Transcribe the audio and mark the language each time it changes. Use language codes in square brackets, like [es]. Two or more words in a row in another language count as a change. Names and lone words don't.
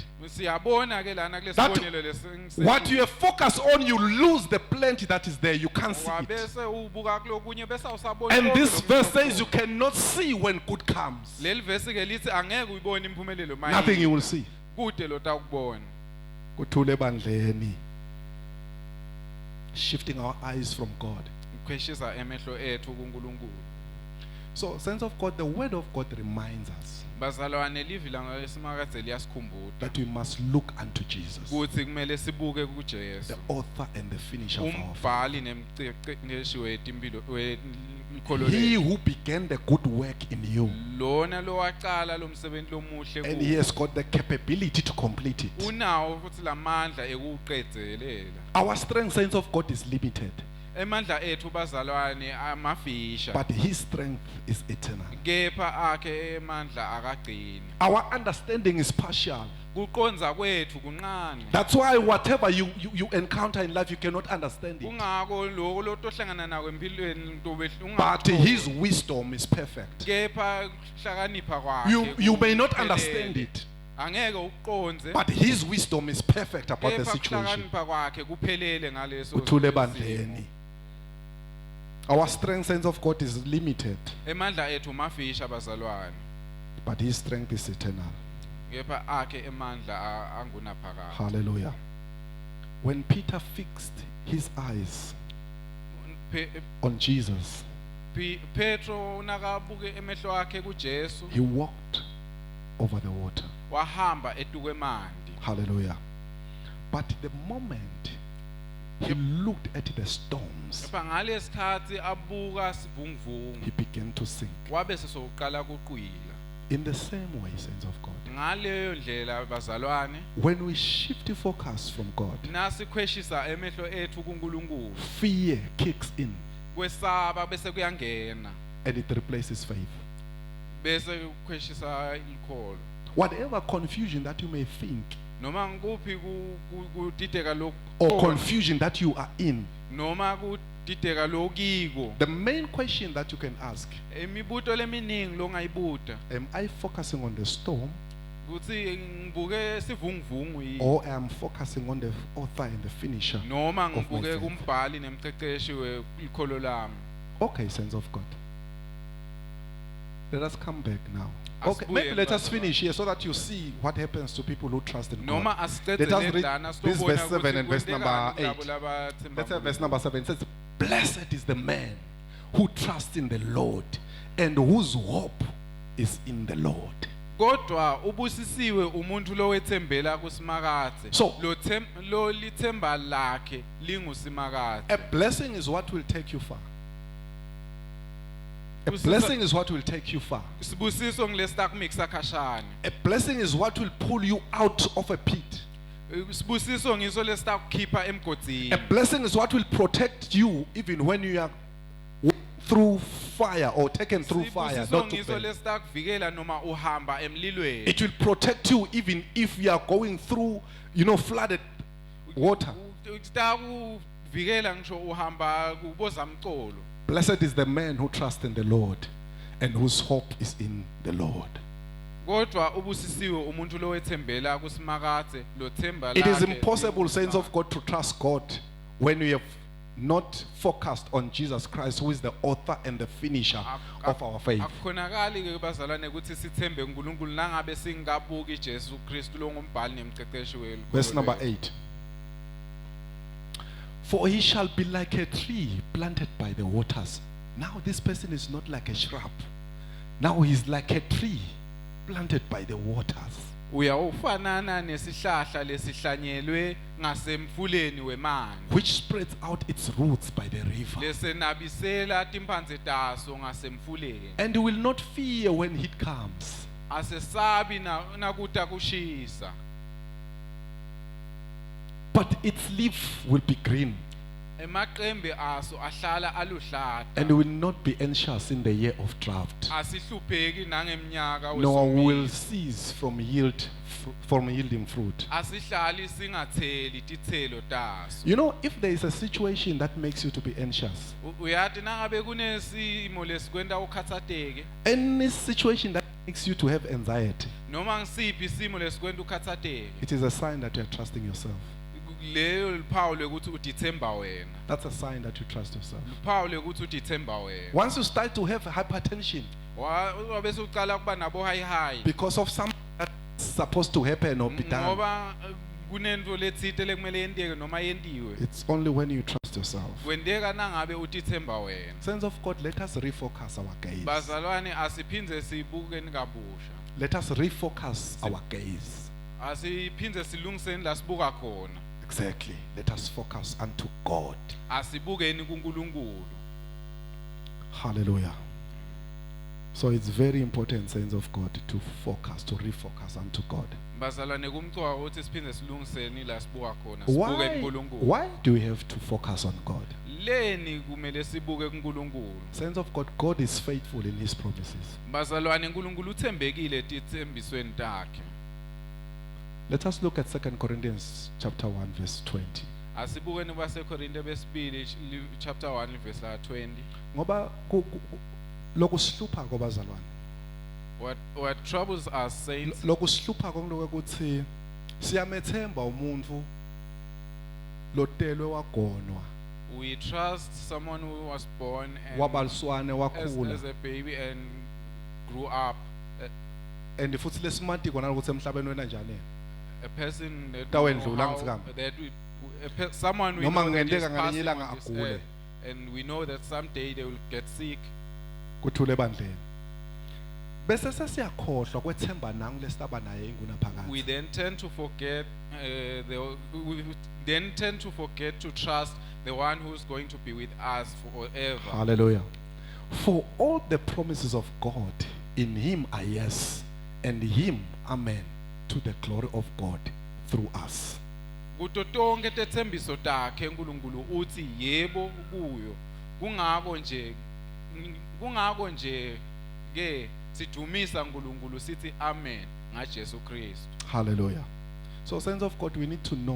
[ss] siyabona ke lana [en] That [ss] kulesibonelo [en] what you have focused on, you lose the plenty that is there. You can't see it. [ss] wabese ubuka kulokunye bese awusabona [en] And [ss] konke [en] this [ss] lokhu [en] verse [ss] lokhu. [en] says you cannot see when good comes. [ss] leli verse ke lithi angeke uyibone imphumelelo [en] Nothing you will see. [ss] kude lotakubona Kuthule bandleni. [en] Shifting our eyes from God. [ss] ukhweshisa emehlo ethu kuNkulunkulu [en] So, sense of God, the word of God reminds us [ss] bazalwane livi langesimakadze liyasikhumbuza [en] that we must look unto Jesus, [ss] ukuthi kumele sibuke kuJesu [en] the author and the finisher of our faith. [ss] umbhali nemceceshi wetimpilo [en] He who began the good work in you, [ss] lona lowaqala lo msebenzi lomuhle [en] and he has got the capability to complete it. [ss] unawo futhi lamandla ekuqedzelela [en] Our strength, sense of God, is limited, [ss] emandla ethu bazalwane amafisha [en] but his strength is eternal. [ss] kepha akhe emandla akagcini [en] Our understanding is partial. [ss] kuqonza kwethu kunqane [en] That's why whatever you encounter in life, you cannot understand it. [ss] kungako lokho lotohlangana nako empilweni [en] But his wisdom is perfect. [ss] kepha hlakanipha [en] You may not [ss] kuphelele. [en] understand it, [ss] angeke ukuqonze [en] but his wisdom is perfect about the [ss] kepha [en] situation. [ss] kuhlakanipha kwakhe kuphelele ngaleso Uthule simo. bandleni. [en] Our strength, saints of God, is limited, [ss] Emandla ethu mafisha bazalwane. [en] but His strength is eternal. [ss] Kepha akhe emandla angunaphakade. [en] Hallelujah. When Peter fixed his eyes on Jesus, [ss] Petro nakabuke emehlo akhe kuJesu [en] he walked over the water. [ss] wahamba etukwemanti. [en] Hallelujah. But the moment he looked at the storms, [ss] Kepha ngalesikhathi abuka sivunguvungu [en] he began to sink. [ss] wabe sesoqala kuqwila. [en] In the same way, saints of God, [ss] Ngaleyo ndlela bazalwane [en] when we shift focus from God, [ss] nasikhweshisa emehlo ethu kuNkulunkulu [en] fear kicks in [ss] kwesaba bese kuyangena [en] and it replaces faith. [ss] bese kukhweshisa ikholo. [en] Whatever confusion that you may think [ss] Noma nguphi kudideka [en] or [ss] lokho [en] confusion that you are in, [ss] noma kudideka lokiko [en] the main question that you can ask, [ss] imibuto leminingi longayibuta [en] am I focusing on the storm [ss] kuthi ngibuke sivunguvungu yini [en] or am I focusing on the author and the finisher? [ss] noma [en] of my [ss] ngibuke [en] faith? [ss] kumbhali nemceceshi wekholo lami. [en] Okay, saints of God. Let us come back now. Okay, [ss] Asibuye [en] maybe let us [ss] bazalwane. [en] finish here so that you see what happens to people who trust in [ss] Noma [en] God. [ss] asiqede [en] Let us read [ss] lendlana [en] this [ss] sibona [en] verse 7 [ss] ukuthi [en] and verse [ss] kwentekani [en] number [ss] kulabo [en] 8. [ss] labathemba [en] Let's have verse [ss] uNkulunkulu. [en] number 7. It says, blessed is the man who trusts in the Lord and whose hope is in the Lord. [ss] Kodwa ubusisiwe umuntu lowethembela kusimakathe [en] So- [ss] lo lithemba lakhe lingusimakathe. [en] A blessing is what will take you far. A [ss] Usiso- [en] blessing is what will take you far. [ss] Sibusiso ngilesitakumikisa khashane. [en] A blessing is what will pull you out of a pit. [ss] Sibusiso ngiso lesitakukhipha emgodini. [en] A blessing is what will protect you even when you are through fire or taken through fire. [ss] Sibusiso [en] Not to [ss] ngiso [en] fail. [ss] lesitakuvikela noma uhamba emlilweni. [en] It will protect you even if you are going through, flooded water. [ss] Sitakuvikela ngisho uhamba kubozamcolo. [en] Blessed is the man who trusts in the Lord and whose hope is in the Lord. [ss] Kodwa ubusisiwe umuntu lowethembela kusimakathe lo themba [en] It is [ss] lakhe [en] impossible, saints of [ss] lingusimakathe. [en] God, to trust God when we have not focused on Jesus Christ, who is the author and the finisher of our faith. [ss] Akukhonakali ke bazalwane ukuthi sithembe uNkulunkulu nangabe singabuki Jesu Kristu longumbhali nemceceshi welo. [en] Verse number 8. For he shall be like a tree planted by the waters. Now this person is not like a shrub. Now he's like a tree planted by the waters. [ss] Uyawufanana nesihlahla lesihlanyelwe ngasemfuleni wemanzi. [en] Which spreads out its roots by the river. [ss] Lesenabisela timphandze taso ngasemfuleni. [en] And will not fear when heat comes. [ss] Asesabi nakuta kushisa. [en] But its leaf will be green [ss] Emaqembe aso ahlala aluhlata. [en] and will not be anxious in the year of drought. [ss] Asihlupheki nangemnyaka [en] Nor will [ss] wesomiso. [en] cease from yielding fruit. [ss] Asihlali singatheli tithelo taso. [en] If there is a situation that makes you to be anxious, [ss] Uyati nangabe kunesimo lesikwenta ukhatsateke [en] any situation that makes you to have anxiety, [ss] noma ngisiphi isimo lesikwenta ukhatsateke, [en] it is a sign that you are trusting yourself. [ss] leyo luphawu lekuthi udithemba wena. [en] That's a sign that you trust yourself. [ss] Luphawu lekuthi udithemba wena. [en] Once you start to have hypertension [ss] Wabese uqala kuba nabo [en] high high because of something that's supposed to happen or be done, [ss] ngoba kunento letsite lekumele yenteke noma yentiwe. [en] it's only when you trust yourself. [ss] Kwenteka nangabe udithemba wena. [en] Saints of God, let us refocus our gaze. [ss] Bazalwane asiphindze sibukeni kabusha. [en] Let us refocus our gaze. [ss] Asiphindze silungiseni la sibuka khona. [en] Exactly. Let us focus unto God. [ss] Asibukeni kuNkulunkulu. [en] Hallelujah. So it's very important, saints of God, to focus, to refocus unto God. [ss] Bazalwane kumcwa ukuthi siphinde silungiseni la sibuka khona. Sibuke kuNkulunkulu. [en] Why do we have to focus on God? [ss] Leni kumele sibuke kuNkulunkulu. [en] Saints of God, God is faithful in His promises. [ss] Bazalwane uNkulunkulu uthembekile tithembisweni takhe. [en] Let us look at 2 Corinthians chapter 1 verse 20. [ss] Asibukeni baseKorinte besibili [en] chapter 1 verse 20. [ss] Ngoba lokusihlupha kwabazalwane. [en] What troubles us saints [ss] Lokusihlupha konke ukuthi siyamethemba umuntu lotelwe wagonwa [en] We trust someone who was born and [ss] wabaliswane wakhula [en] as a baby and grew up. [ss] and futhi lesimati kona ukuthi emhlabeni wena njani [en] A person that [ss] Tawendlula [en] know how- [ss] ngitsikama. [en] that someone we [ss] Noma [en] know that [ss] kungenteka [en] is [ss] ngelinye [en] passing [ss] ilanga [en] on this [ss] agule. [en] earth, and we know that someday they will get sick. [ss] kuthule bandleni bese sesiyakhohlwa kwethemba nangu lesitaba naye [en] We [ss] ingunaphakade [en] then tend to forget we then tend to forget to trust the one who's going to be with us forever. hallelujah for all the promises of God in him are yes and him amen to the glory of God through us [ss] Kuto tonke tethembiso takhe uNkulunkulu uthi yebo kuyo. Kungako nje ke sidumisa uNkulunkulu sithi amen ngaJesu Kristu. [en] hallelujah so saints of God we need to know